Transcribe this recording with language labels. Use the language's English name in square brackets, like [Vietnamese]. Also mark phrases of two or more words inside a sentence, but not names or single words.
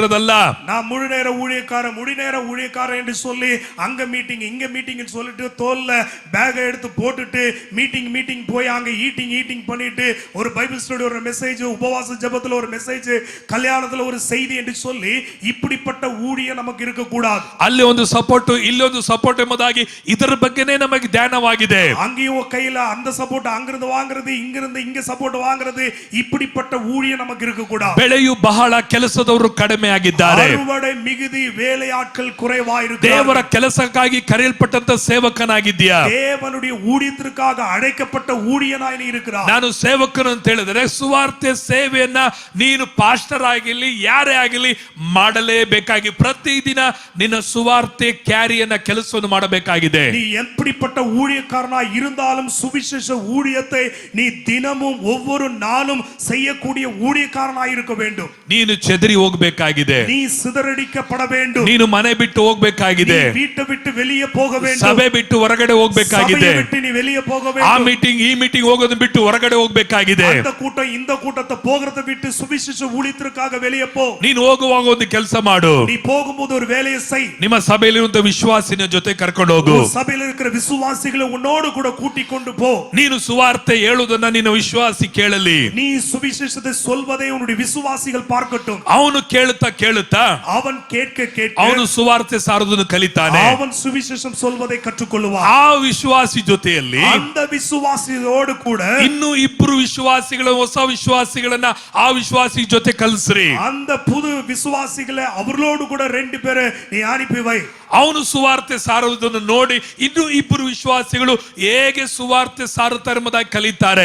[Tamil] நான் முழு நேர ஊழியக்காரன் என்று சொல்லி அங்க மீட்டிங் இங்க மீட்டிங் சொல்லிட்டு தோல்ல பேக் எடுத்து போட்டுட்டு மீட்டிங் போய் அங்க ஈட்டிங் பண்ணிட்டு ஒரு [English] Bible study [Tamil] ஒரு மெசேஜ், உபவாச ஜெபத்துல ஒரு மெசேஜ், கல்யாணத்துல ஒரு செய்தி என்று சொல்லி இப்படிப்பட்ட ஊழியம் நமக்கு இருக்க கூடாது. [Kannada] ಅಲ್ಲಿ ಒಂದು ಸಪೋರ್ಟ್ ಇಲ್ಲಿ ಒಂದು ಸಪೋರ್ಟ್ ಎಂಬುದಾಗಿ ಇದರ ಬಗ್ಗೆನೇ ನಮಗೆ ಧ್ಯಾನವಾಗಿದೆ. [Tamil] அங்கேயும் கையில அந்த சப்போர்ட் அங்கிருந்து வாங்குறது, இங்கிருந்து இங்க சப்போர்ட் வாங்குறது, இப்படிப்பட்ட ஊழியம் நமக்கு இருக்க கூடாது. [Kannada] ಬೆಳೆಯು ಬಹಳ ಕೆಲಸದವರು ಕಡಿಮೆ ಆಗಿದ್ದಾರೆ. [Tamil] அறுவடை மிகுதி, வேலையாட்கள் குறைவாயிருக்கிறார்கள். [Kannada] ದೇವರ ಕೆಲಸಕ್ಕಾಗಿ ಕರೆಯಲ್ಪಟ್ಟಂತ ಸೇವಕನಾಗಿದ್ದೀಯಾ? [Tamil] தேவனுடைய ஊழியத்திற்காக அழைக்கப்பட்ட ஊழியனாய் நீ இருக்கிறாய். [Kannada] ನಾನು ಸೇವಕನು ಅಂತ ಹೇಳಿದ್ರೆ ಸುವಾರ್ತೆ ಸೇವೆಯನ್ನ ನೀನು ಪಾಸ್ಟರ್ ಆಗಿರಲಿ ಯಾರೇ ಆಗಿರಲಿ ಮಾಡಲೇಬೇಕಾಗಿ ಪ್ರತಿದಿನ ನಿನ್ನ ಸುವಾರ್ತೆ ಕ್ಯಾರಿಯನ್ನ ಕೆಲಸವನ್ನು ಮಾಡಬೇಕಾಗಿದೆ. [Tamil] நீ எப்படிப்பட்ட ஊழியக்காரனாய் இருந்தாலும் சுவிசேஷ ஊழியத்தை நீ தினமும் ஒவ்வொரு நாளும் செய்யக்கூடிய ஊழியக்காரனாய் இருக்க வேண்டும். [Kannada] ನೀನು ಚೆದರಿ ಹೋಗಬೇಕಾಗಿದೆ. [Tamil] நீ சிதறடிக்கப்பட வேண்டும். [Kannada] ನೀನು ಮನೆ ಬಿಟ್ಟು ಹೋಗಬೇಕಾಗಿದೆ. [Tamil] நீ வீட்டை விட்டு வெளியே போக வேண்டும். [Kannada] ಸಭೆ ಬಿಟ್ಟು ಹೊರಗಡೆ ಹೋಗಬೇಕಾಗಿದೆ. [Tamil] சபையை விட்டு நீ வெளியே போக ಆ வேண்டும். [Kannada] ಮೀಟಿಂಗ್ ಈ ಮೀಟಿಂಗ್ ಹೋಗೋದನ್ನ ಬಿಟ್ಟು ಹೊರಗಡೆ ಹೋಗಬೇಕಾಗಿದೆ. [Tamil] அந்த கூட்டம் இந்த கூட்டத்தை போகிறத விட்டு சுவிசேஷ ஊழியத்திற்காக வெளியே போ. [Kannada] ನೀನು ಹೋಗುವಾಗ ಒಂದು ಕೆಲಸ ಮಾಡು. [Tamil] நீ போகும்போது ஒரு வேலையை செய். [Kannada] ನಿಮ್ಮ ಸಭೆಯಲ್ಲಿರುವಂತ ವಿಶ್ವಾಸಿನ ಜೊತೆ ಕರ್ಕೊಂಡು ಹೋಗು. [Tamil] சபையில் இருக்கிற விசுவாசிகளை உன்னோடு கூட கூட்டிக் கொண்டு போ. [Kannada] ನೀನು ಸುವಾರ್ತೆ ಹೇಳುವುದನ್ನ ನಿನ್ನ ವಿಶ್ವಾಸಿ ಕೇಳಲಿ. [Tamil] நீ சுவிசேஷத்தை சொல்வதை உன்னுடைய விசுவாசிகள் பார்க்கட்டும். [Kannada] ಅವನು ಕೇಳುತ್ತಾ [Tamil] அவன் கேட்க கேட்க [Kannada] ಅವನು ಸುವಾರ್ತೆ ಸಾರುವುದನ್ನು ಕಲಿತಾನೆ. [Tamil] அவன் சுவிசேஷம் சொல்வதை கற்றுக்கொள்வான். [Kannada] ಆ ವಿಶ್ವಾಸಿ ಜೊತೆಯಲ್ಲಿ [Tamil] அந்த விசுவாசியோடு கூட [Kannada] ಇನ್ನು ಇಬ್ಬರು ವಿಶ್ವಾಸಿಗಳು ಹೊಸ ವಿಶ್ವಾಸಿಗಳನ್ನ ಆ ವಿಶ್ವಾಸಿ ಜೊತೆ ಕಲಿಸ್ರಿ. [Tamil] அந்த புது விசுவாசிகளை அவர்களோடு கூட 2 பேரை நீ அனுப்பி வை. [Kannada] ಅವನು ಸುವಾರ್ತೆ ಸಾರುವುದನ್ನು ನೋಡಿ ಇನ್ನು ಇಬ್ಬರು ವಿಶ್ವಾಸಿಗಳು ಹೇಗೆ ಸುವಾರ್ತೆ ಸಾರುತ್ತಾರೆ ಎಂಬುದಾಗಿ ಕಲಿತಾರೆ.